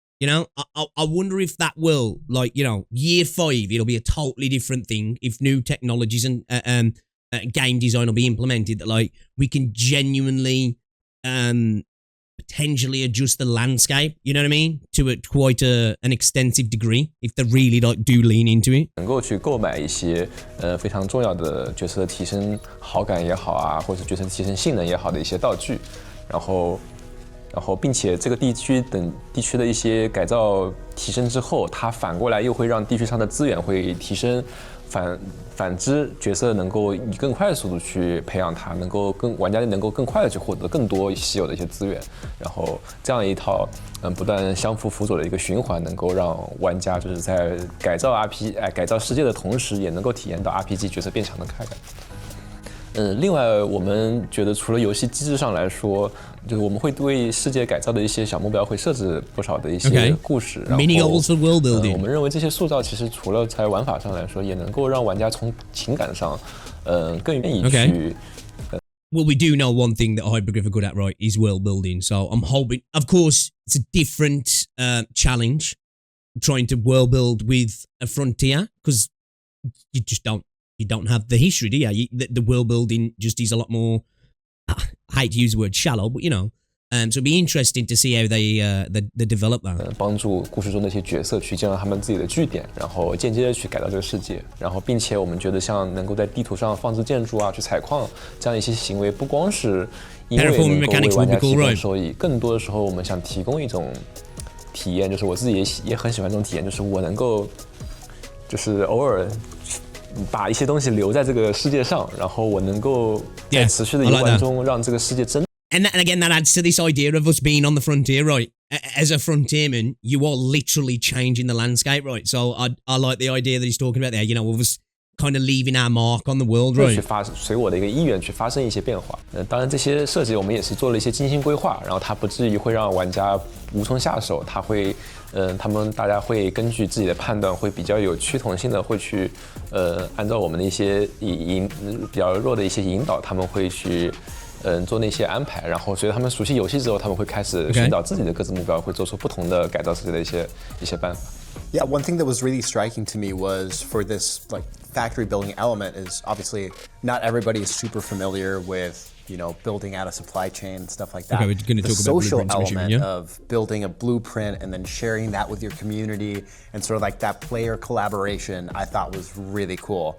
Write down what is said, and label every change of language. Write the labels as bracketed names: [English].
[English] You know, I wonder if that will, like, you know, year 5, it'll be a totally different thing if new technologies and game design will be implemented that, like, we can genuinely potentially adjust the landscape, you know what I mean, to quite an extensive degree if they really like do lean into it. [Chinese] 能够去购买一些非常重要的角色提升好感也好啊，或者角色提升性能也好的一些道具，然后并且这个地区的一些改造提升之后，它反过来又会让地区上的资源会提升。反之，角色能够以更快的速度去培养它，玩家能够更快的去获得更多稀有的一些资源，然后这样一套不断相互辅佐的一个循环，能够让玩家就是在改造世界的同时，也能够体验到 RPG 角色变强的快感。另外，我们觉得除了游戏机制上来说，就是我们会为世界改造的一些小目标会设置不少的一些故事，然后 [English] Mini goals for world building. [Chinese] 我们认为这些塑造其实除了在玩法上来说，也能够让玩家从情感上，更愿意去。 [English] Well, we do know one thing that Hypergryph are good at, right, is world building. So I'm hoping, of course, it's a different challenge trying to world build with a frontier because you just don't have the history, do you? The world building just is a lot more, I hate to use the word shallow, but you know, so it'd be interesting to see how they develop that. [Chinese] 帮助故事中的一些角色去建造他们自己的据点，然后间接的去改造这个世界，然后并且我们觉得像能够在地图上放置建筑啊、去采矿这样一些行为，不光是因为能够为玩家提供收益，更多的时候我们想提供一种体验，就是我自己也很喜欢这种体验，就是我能够就是偶尔。把一些东西留在这个世界上，然后我能够在持续的游玩中让这个世界真。 [English] And again, that adds to this idea of us being on the frontier, right? As a frontierman, you are literally changing the landscape, right? So I like the idea that he's talking about there. You know, of us kind of leaving our mark on the world, right? [Chinese] 去随我的一个意愿去发生一些变化。当然这些设计我们也是做了一些精心规划，然后它不至于会让玩家无从下手，它会。大家会根据自己的判断，会比较有趋同性的，会去按照我们的一些比较弱的一些引导，他们会去做那些安排，然后随着他们熟悉游戏之后，他们会开始寻找自己的各自目标，会做出不同的改造世界的一些办法。 [English] Yeah, one thing that was really striking to me was for this like factory building element is obviously not everybody is super familiar with, you know, building out a supply chain and stuff like that. Okay, we're going to the talk social about element of building a blueprint and then sharing that with your community and sort of like that player collaboration I thought was really cool.